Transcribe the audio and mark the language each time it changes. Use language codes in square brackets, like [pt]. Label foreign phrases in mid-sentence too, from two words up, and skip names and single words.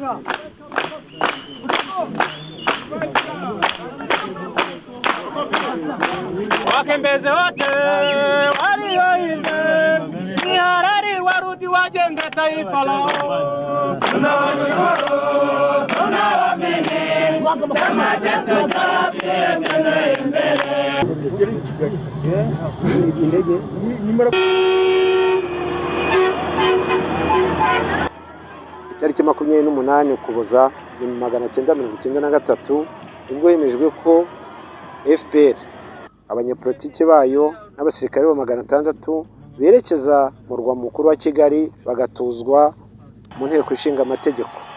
[sw] Wakembeze wote walioimba ni harari warudi wajenge taifa lao. Tunawashukuru, tunawaamini, chama chetu tutapiga mbele. [rw] Itariki 28 Ukuboza 1993 nibwo hemejwe ko FPR abanyepolitiki bayo n'abasirikare bo 600 berekeza mu murwa mukuru wa Kigali bagatuzwa mu nteko ishinga amategeko.